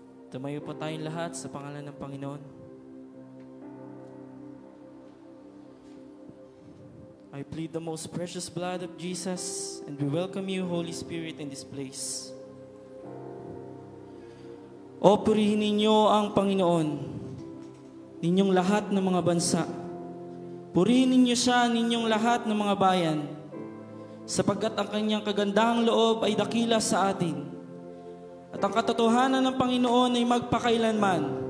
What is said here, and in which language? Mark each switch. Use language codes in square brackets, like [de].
[tl] Tumayo po tayong lahat sa pangalan ng Panginoon. [en] I plead the most precious blood of Jesus and we welcome you, Holy Spirit, in this place. [tl] O purihin ninyo ang Panginoon, ninyong lahat ng mga bansa. Purihin ninyo siya, ninyong lahat ng mga bayan, sapagkat ang kanyang kagandahang loob ay dakila sa atin. At ang katotohanan ng Panginoon ay magpakailanman.